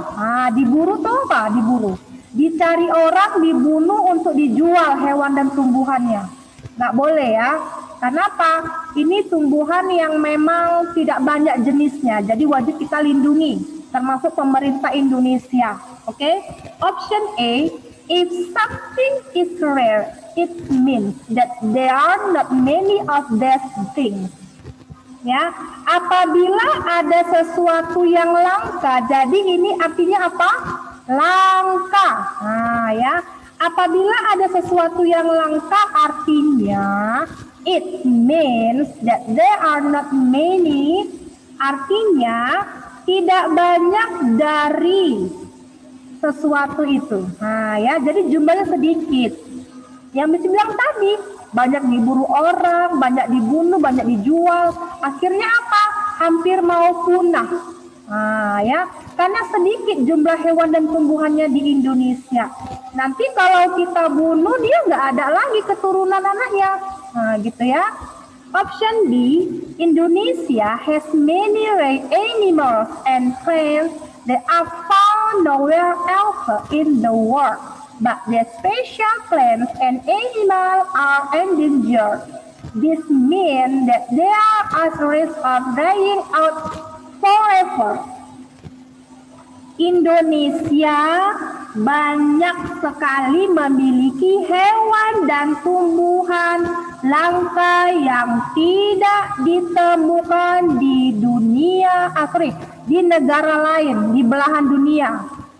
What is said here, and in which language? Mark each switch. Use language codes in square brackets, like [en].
[id] Nah, diburu tuh apa? Diburu. Dicari orang, dibunuh untuk dijual hewan dan tumbuhannya. Nggak boleh ya. Kenapa? Ini tumbuhan yang memang tidak banyak jenisnya, jadi wajib kita lindungi, termasuk pemerintah Indonesia. [en] Oke? Option A. If something is rare, it means that there are not many of these things. [id] Ya, apabila ada sesuatu yang langka, jadi ini artinya apa? Langka. Nah, ya. Apabila ada sesuatu yang langka, artinya [en] it means that there are not many. [id] Artinya tidak banyak dari sesuatu itu. Nah ya, jadi jumlahnya sedikit. Yang bisa bilang tadi, banyak diburu orang, banyak dibunuh, banyak dijual. Akhirnya apa? Hampir mau punah. Nah ya, karena sedikit jumlah hewan dan tumbuhannya di Indonesia. Nanti kalau kita bunuh, dia nggak ada lagi keturunan anaknya. Nah gitu ya. [en] Option D, Indonesia has many rare animals and plants that are found nowhere else in the world, but the special plants and animals are endangered. This means that they are at risk of dying out forever. [id] Indonesia banyak sekali memiliki hewan dan tumbuhan langka yang tidak ditemukan di dunia Afrika, di negara lain, di belahan dunia.